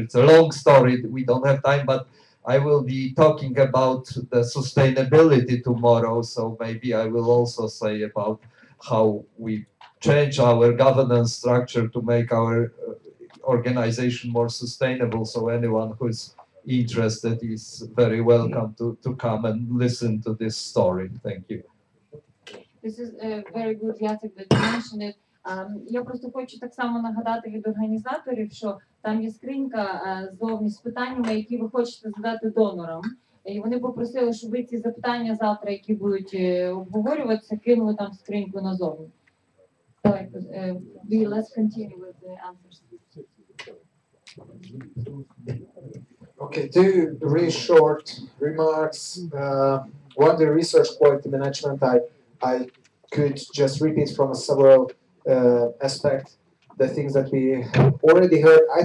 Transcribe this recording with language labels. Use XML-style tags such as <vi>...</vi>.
<en>It's a long story. We don't have time, but I will be talking about the sustainability tomorrow, so maybe I will also say about how we change our governance structure to make our organization more sustainable. So anyone who is interested is very welcome to come and listen to this story. Thank you. This is very good, Jacek, that you mentioned it.</en> <uk>Я просто хочу так само нагадати від організаторів, що там є скринька ззовні з питаннями, які ви хочете задати донорам. І вони попросили, щоб ви ці запитання завтра, які будуть обговорюватися, кинули там скриньку назовні.</uk> <en>Давайте, let's continue with the answers. Okay, 2 really short remarks. One, the research quality management, I could just repeat from several aspects the things that we have already heard.</en>